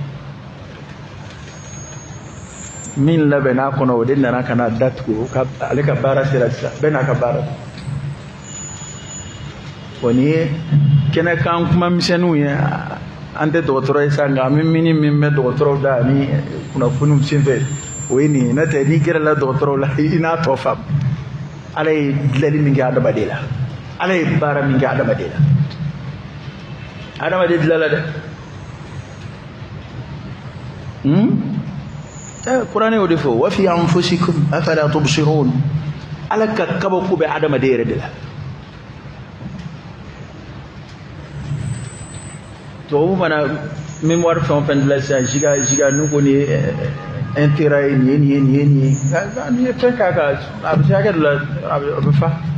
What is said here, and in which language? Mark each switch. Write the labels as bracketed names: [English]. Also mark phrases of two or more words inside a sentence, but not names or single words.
[Bambara] min labɛnna a kɔnɔ o de nana ka na datugu ale ka baara sera sisan bɛɛ n'a ka baara bon nin ye kɛnɛkan kuma misɛnninw ye an tɛ dɔgɔtɔrɔ ye sa nka an bɛ mini min bɛ dɔgɔtɔrɔw da ani kunnafoniw senfɛ o ye nin ye n'o tɛ n'i gɛrɛla dɔgɔtɔrɔw la i n'a tɔ faamu ala ye dilanni min kɛ adamaden la ala ye baara min kɛ adamaden la adamaden dilanna dɛ kuranɛ y'o de fɔ [Arabic] وفي أنفسكم أفلا تبصرون [Bambara] ala ka kabako bɛ adamaden yɛrɛ de la tubabu mana mémoire fɛn o fɛn dilan sisan siga n'u ko nin ye intérêt ye nin ye n'i ye fɛn k'a kan a bɛ se hakɛ dɔ la a bɛ fa